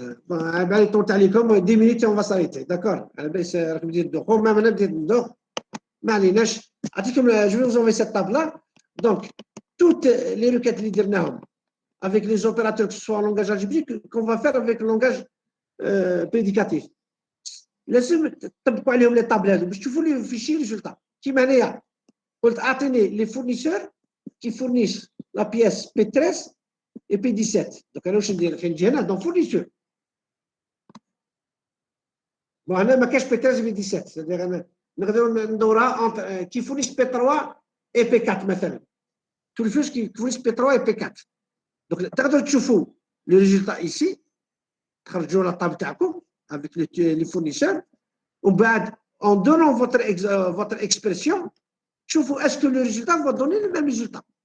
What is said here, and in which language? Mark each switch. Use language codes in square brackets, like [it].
[fr] Bon, على طولت عليكم 10 minutes on va s'arrêter. D'accord. [ar] على بالي راكم دير الدخول ما انا بديت ندوخ ما عليناش. [fr] اعطيكم je vais vous envoyer cette table là. Donc toutes les requêtes اللي درناهم avec les opérateurs, que ce soit en langage algébrique, qu'on va faire avec le langage prédicatif. [ar] لازم تطبقوا عليهم les tables باش تشوفوا les fichiers résultats. [fr] كيما هنايا قلت اعطيني les fournisseurs qui fournissent la pièce P13 et P17. [ar] Donc انا واش ندير؟ نجي هنا dans fourniture. [fr] Bon, هنا ما كاش P13 et P17. c'est-à-dire انا نقدروا ندورها entre qui fournissent P3 et P4 مثلا. Tous les fichiers qui fournissent P3 et P4. Donc, تقدروا تشوفوا le résultat ici, تخرجوا la table تاعكم avec les fournisseurs, ومن بعد en donnant votre expression, تشوفوا est-ce que le résultat va donner le même résultat.